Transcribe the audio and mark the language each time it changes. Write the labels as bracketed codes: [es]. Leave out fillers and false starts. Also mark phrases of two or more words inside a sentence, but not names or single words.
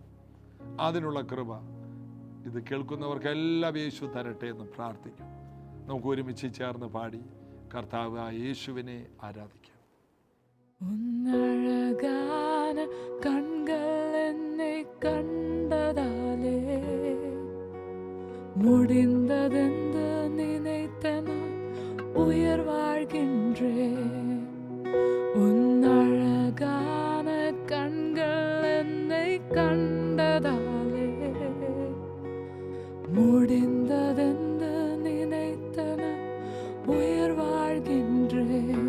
[ml] അതിനുള്ള കൃപ ഇത് കേൾക്കുന്നവർക്കെല്ലാം യേശു തരട്ടെ എന്ന് പ്രാർത്ഥിക്കും. നമുക്ക് ഒരുമിച്ച് ചേർന്ന് പാടി കർത്താവ് ആ യേശുവിനെ ആരാധിക്കാം. [ta] உன்னழகான கண்கள் என்னை கண்டதாலே முடிந்ததென்று நினைத்த நான் உயிர் வாழ்கின்றேன். உன் அழகான கண்கள் என்னை கண்டதாலே முடிந்ததென்று நினைத்த நான் உயிர் வாழ்கின்றேன்.